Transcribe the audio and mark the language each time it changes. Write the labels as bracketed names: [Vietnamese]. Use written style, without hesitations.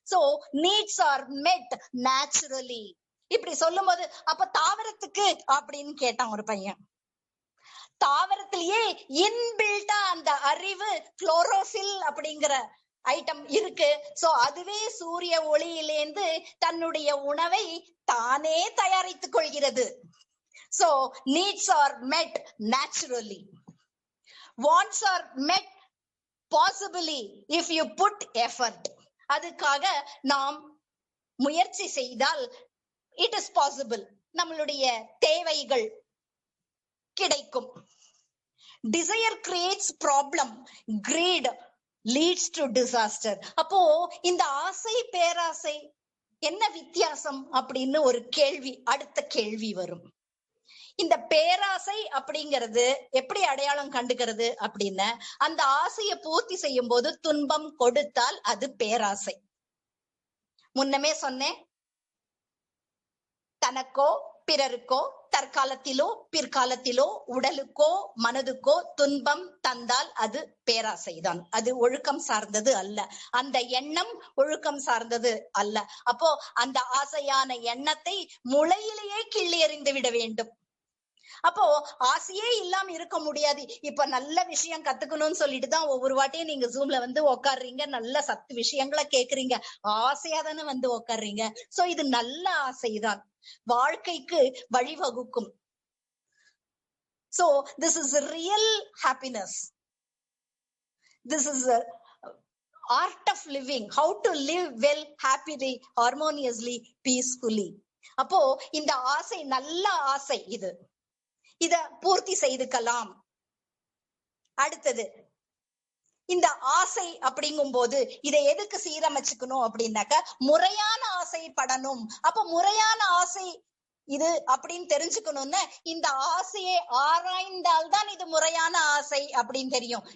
[English] So needs are met naturally. [Tamil] இப்படி சொல்லும் போது அப்ப தாவரத்துக்கு அப்படின்னு கேட்டான் ஒரு பையன். தாவரத்திலேயே இன்பில்டா அந்த அறிவு குளோரோபில் அப்படிங்கிற ஐட்டம் இருக்கு. சோ அதுவே சூரிய ஒளியிலேந்து தன்னுடைய உணவை தானே தயாரித்துக் கொள்கிறது. [English] So needs are met naturally. Wants are met possibly if you put effort. [Tamil] அதுக்காக நாம் முயற்சி செய்தால் [English] it is possible. [Tamil] நம்மளுடைய தேவைகள் கிடைக்கும். [English] Desire creates problem. Greed leads to disaster. [Tamil] அப்போ இந்த ஆசை பேராசை என்ன வித்தியாசம் அப்படின்னு ஒரு கேள்வி, அடுத்த கேள்வி வரும். இந்த பேராசை அப்படிங்கிறது எப்படி அடையாளம் கண்டுக்கிறது அப்படின்னா, அந்த ஆசையை பூர்த்தி செய்யும் போது துன்பம் கொடுத்தால் அது பேராசை. முன்னமே சொன்னேன், தனக்கோ பிறருக்கோ தற்காலத்திலோ பிற்காலத்திலோ உடலுக்கோ மனதுக்கோ துன்பம் தந்தால் அது பேராசைதான். அது ஒழுக்கம் சார்ந்தது அல்ல. அந்த எண்ணம் ஒழுக்கம் சார்ந்தது அல்ல. அப்போ அந்த ஆசையான எண்ணத்தை முளையிலேயே கிள்ளி எறிந்து விட வேண்டும். அப்போ ஆசையே இல்லாம இருக்க முடியாது. இப்ப நல்ல விஷயம் கத்துக்கணும்னு சொல்லிட்டு தான் ஒவ்வொரு வாட்டியும் நீங்க ஜூம்ல வந்து உட்காடுறீங்க, நல்ல சத்து விஷயங்களை கேக்குறீங்க, ஆசையா தானே வந்து உட்காடுறீங்க. சோ இது நல்ல ஆசைதான், வாழ்க்கைக்கு வழிவகுக்கும். [English] So this is a real happiness. This is a art of living, how to live well, happily, harmoniously, peacefully. [Tamil] அப்போ இந்த ஆசை நல்ல ஆசை, இத பூர்த்தி செய்துக்கலாம். அடுத்தது, இந்த ஆசை அப்படிங்கும் போது இதை எதுக்கு சீரமைச்சுக்கணும் அப்படின்னாக்க, முறையான ஆசை படணும். அப்ப முறையான ஆசை இது அப்படின்னு தெரிஞ்சுக்கணும்னு இந்த ஆசையை ஆராய்ந்தால்தான் இது முறையான ஆசை அப்படின்னு தெரியும்.